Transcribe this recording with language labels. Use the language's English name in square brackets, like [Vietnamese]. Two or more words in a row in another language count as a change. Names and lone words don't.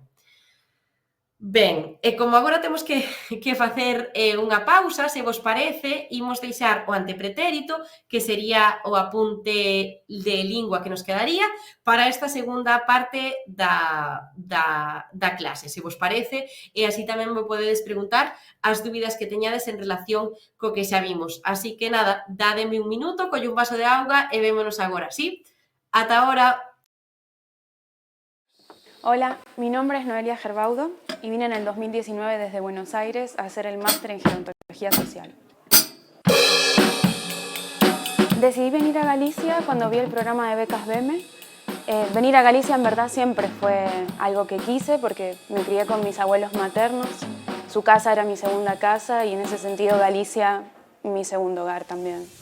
[Galician] Ben, e como agora temos que facer unha pausa, se vos parece, imos deixar o antepretérito, que sería o apunte de lingua que nos quedaría, para esta segunda parte da clase, se vos parece, e así tamén me podedes preguntar as dúbidas que teñades en relación co que xa vimos. Así que nada, dádeme un minuto, colle un vaso de auga e vémonos agora, sí? Ata agora! [Spanish] Hola, mi nombre es Noelia Gerbaudo y vine en el 2019 desde Buenos Aires a hacer el máster en Gerontología Social. Decidí venir a Galicia cuando vi el programa de becas BEME. Venir a Galicia en verdad siempre fue algo que quise porque me crié con mis abuelos maternos, su casa era mi segunda casa y en ese sentido Galicia mi segundo hogar también.